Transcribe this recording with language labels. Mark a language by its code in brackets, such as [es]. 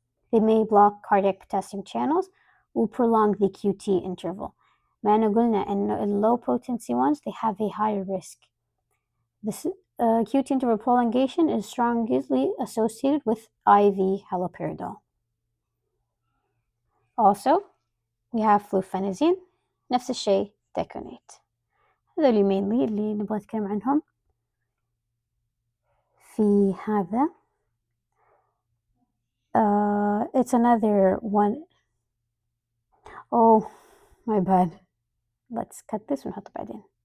[en] They may block cardiac potassium channels or prolong the QT interval. [ar] مع أنه قلنا إنه [en] low potency ones they have a higher risk. This QT interval prolongation is strongly associated with IV haloperidol. Also, we have flufenazine. [ar] نفس الشيء deconate. هذول [en] mainly [ar] اللي نبغى نتكلم عنهم. في هذا [en] it's another one. Oh, my bad. Let's cut this [ar] ونحطه بعدين.